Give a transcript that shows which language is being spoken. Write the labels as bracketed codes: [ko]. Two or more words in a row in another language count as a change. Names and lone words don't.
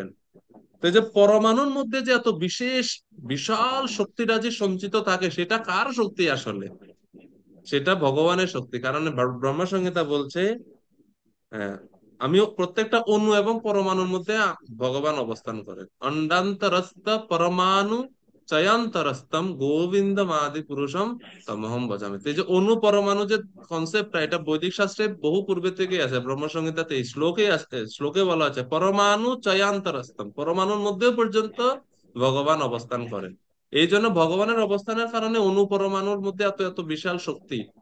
[bn] তো এই যে পরমাণুর মধ্যে যে এত বিশেষ বিশাল শক্তিরাজি সঞ্চিত থাকে, সেটা কার শক্তি আসলে? সেটা ভগবানের শক্তি। কারণ ব্রহ্ম সংহিতা বলছে, হ্যাঁ, আমিও প্রত্যেকটা অণু এবং পরমাণুর মধ্যে ভগবান অবস্থান করেন। [sa] अण्डान्तरस्थ परमाणु चयान्तरस्तम गोविन्दम आदि पुरुषम तमहम भजामि। [bn] তো এই যে অণু পরমাণু যে কনসেপ্টটা, এটা বৈদিক শাস্ত্রে বহু পূর্বে থেকে আছে। ব্রহ্ম সংহিতাতে এই শ্লোকে আছে, শ্লোকে বলা আছে [sa] परमाणु चयान्तरस्तम, [bn] পরমাণুর মধ্যেও পর্যন্ত ভগবান অবস্থান করেন। এই জন্য ভগবানের অবস্থানের কারণে অণু পরমাণুর মধ্যে এত এত বিশাল শক্তি।